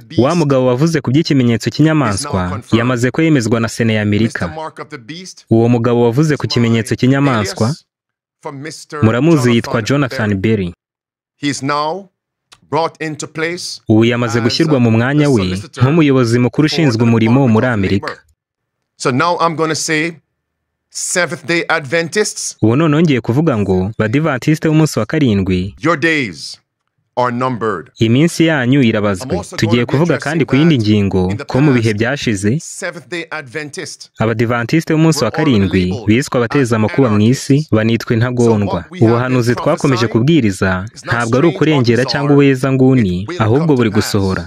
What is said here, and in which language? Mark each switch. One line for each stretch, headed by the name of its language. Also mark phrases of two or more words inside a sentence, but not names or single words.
Kinyarwanda: Wa mugabo wavuze ku by'ikimenyetso cy'inyamaswa yamaze ko yemezwa na Sena y'Amerika. Uwo mugabo wavuze ku kimenyetso cy'inyamaswa muramuzi, yitwa Jonathan Berry. Ubu yamaze gushyirwa mu mwanya we nk'umuyobozi mukuru ushinzwe umurimo muri Amerika. Seventh-day Adventists, ubu none ngiye kuvuga ngo Badivantiste b'umunsi wa karindwi,
English: your days are numbered.
Kinyarwanda: Iminsi yanyu irabazwe. Tugiye kuvuga kandi ku yindi ngingo ko mu bihe byashize Abadivantiste b'umunsi wa karindwi biswe abateza amakuba mu isi, banitwa intagondwa. Ubuhanuzi twakomeje kubwiriza ntabwo ari ukurengera cyangwa ubeza nguni, ahubwo buri gusohora.